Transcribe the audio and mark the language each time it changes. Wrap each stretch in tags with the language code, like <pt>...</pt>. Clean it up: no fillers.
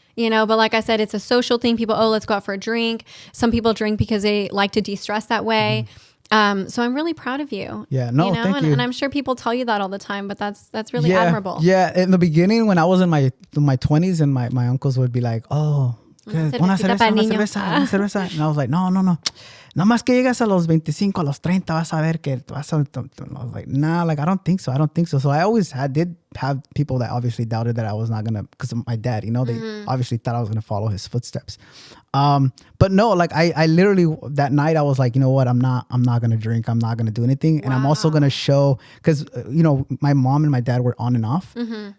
<en>You know, but like I said, it's a social thing. People, let's go out for a drink. Some people drink because they like to de-stress that way. So I'm really proud of you. Yeah, no, you know? Thank you. And I'm sure people tell you that all the time, but that's really admirable. Yeah, in the beginning when I was in my 20s, and my uncles would be like, oh,</en> <es>una cerveza.</es> <en>And I was like, no.</en> <es>No más que llegas a los 25, a los 30, vas a ver que vas a...</es> <en>I was like, nah, like, I don't think so. So I always did have people that obviously doubted that I was not going to, because of my dad, you know, they obviously thought I was going to follow his footsteps. But no, like, I literally, that night I was like, you know what, I'm not going to drink. I'm not going to do anything. Wow. And I'm also going to show, because, you know, my mom and my dad were on and off. Mm-hmm.</en>